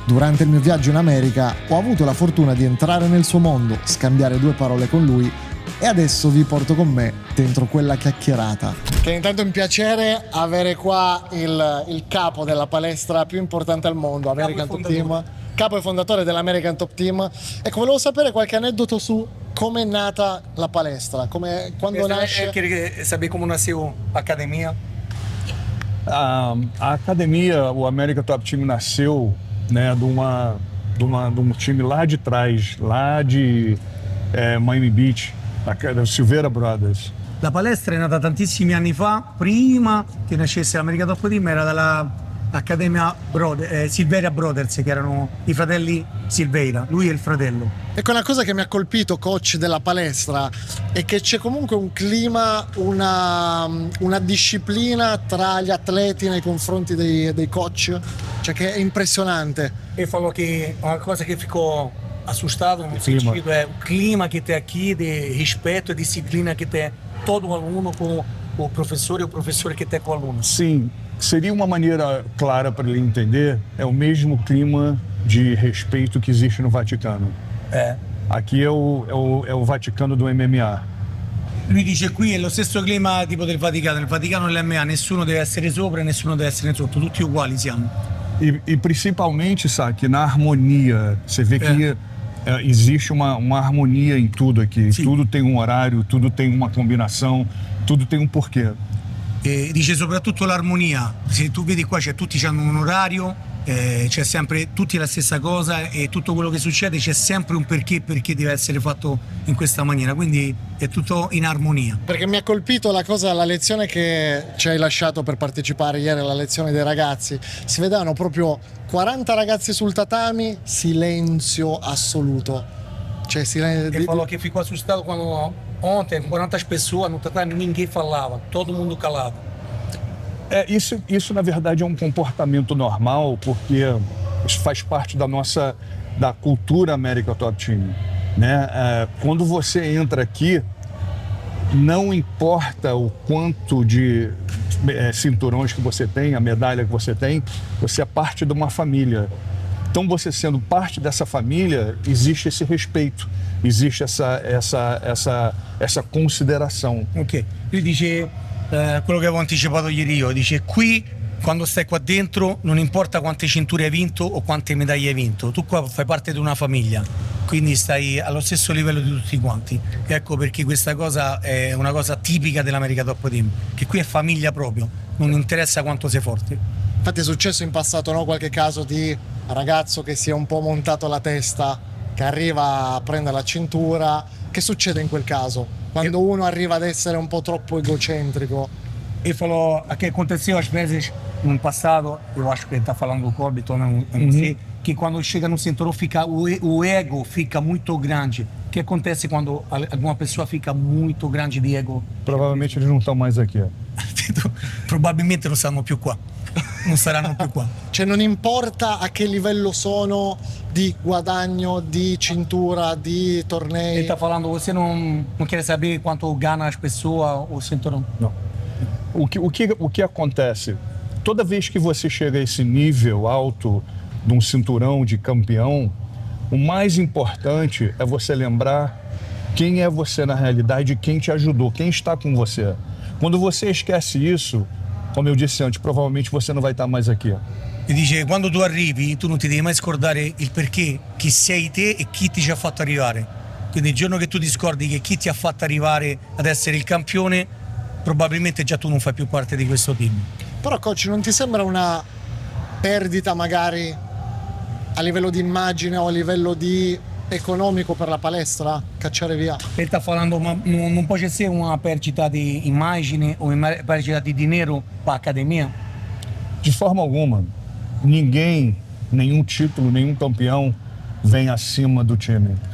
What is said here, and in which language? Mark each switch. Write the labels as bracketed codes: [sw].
[it] Durante il mio viaggio in America ho avuto la fortuna di entrare nel suo mondo, scambiare due parole con lui e adesso vi porto con me dentro quella chiacchierata. Che intanto è un piacere avere qua il capo della palestra più importante al mondo, American Top Team. Capo e fondatore dell'American Top Team. Ecco, volevo sapere qualche aneddoto su come è nata la palestra, quando nasce. [pt] Queria saber como nasceu a academia. A academia, o American Top Team nasceu, né, de um time lá de trás, lá de Miami Beach, da Silveira Brothers. [it] La palestra è nata tantissimi anni fa, prima che nascesse l'American Top Team era dalla Accademia Silveira Brothers, che erano i fratelli Silveira, lui è il fratello. Ecco, una cosa che mi ha colpito, coach della palestra, è che c'è comunque un clima, una disciplina tra gli atleti nei confronti dei coach, cioè che è impressionante. [pt] Ele falou que uma coisa que ficou assustado no sentido é o clima que tem aqui de respeito e disciplina que tem todo aluno com o professor e o professor que tem com o aluno. Sim, seria uma maneira clara para ele entender, é o mesmo clima de respeito que existe no Vaticano. Aqui é o Vaticano do MMA. [it] Lui dice qui è lo stesso clima tipo del Vaticano, nel Vaticano dell'MA nessuno deve essere sopra e nessuno deve essere sotto, tutti uguali siamo. [pt] E principalmente, sabe, que na harmonia, você vê que existe uma harmonia em tudo aqui. Sim. Tudo tem um horário, tudo tem uma combinação, tudo tem um porquê. [it] Dice soprattutto l'armonia, se tu vedi qua tutti hanno un orario, c'è sempre tutti la stessa cosa e tutto quello che succede c'è sempre un perché deve essere fatto in questa maniera, quindi è tutto in armonia. Perché mi ha colpito la lezione che ci hai lasciato per partecipare ieri alla lezione dei ragazzi. Si vedevano proprio 40 ragazzi sul tatami, silenzio assoluto. Cioè [pt] Ele falou que ficou assustado quando ontem 40 pessoas no tatame ninguém falava, todo mundo calado. Isso na verdade é um comportamento normal, porque isso faz parte da cultura American Top Team, né? Quando você entra aqui, não importa o quanto de cinturões que você tem, a medalha que você tem, você é parte de uma família. Então, você sendo parte dessa família, existe esse respeito, existe essa consideração. [it] Ok, lui dice quello che avevo anticipato ieri io, dice qui quando stai qua dentro non importa quante cinture hai vinto o quante medaglie hai vinto, tu qua fai parte di una famiglia, quindi stai allo stesso livello di tutti quanti. Ecco perché questa cosa è una cosa tipica dell'American Top Team, che qui è famiglia proprio, non interessa quanto sei forte. Infatti è successo in passato, no? Qualche caso di ragazzo che si è un po' montato la testa, che arriva a prendere la cintura. Che succede in quel caso? Quando uno arriva ad essere un po' troppo egocentrico. [pt] Ele falou que aconteceu às vezes no passado, eu acho que ele está falando do Corbett, não sei, que quando chega no cinturão o ego fica muito grande. O que acontece quando alguma pessoa fica muito grande de ego? Provavelmente eles não estão mais aqui. [it] Probabilmente non stanno più qua. Non saranno più qua. Cioè non importa a che livello sono di guadagno, di cintura, di tornei. [pt] Ele tá falando, você não quer saber quanto ganha as pessoas o cinturão? Não. O que acontece? Toda vez que você chega a esse nível alto de um cinturão de campeão, o mais importante é você lembrar quem é você na realidade e quem te ajudou, quem está com você. Quando você esquece isso, come eu disse antes, provavelmente você não vai estar mais aqui. [it] E dice, quando tu arrivi, tu non ti devi mai scordare il perché, chi sei te e chi ti ci ha fatto arrivare. Quindi il giorno che tu ti scordi che chi ti ha fatto arrivare ad essere il campione, probabilmente già tu non fai più parte di questo team. Però coach, non ti sembra una perdita magari a livello di immagine o a livello di economico per la palestra cacciare via? [pt] Ele está falando, não pode ser uma perdita de imagem ou uma perdita de dinheiro para a academia? De forma alguma, ninguém, nenhum título, nenhum campeão vem acima do time.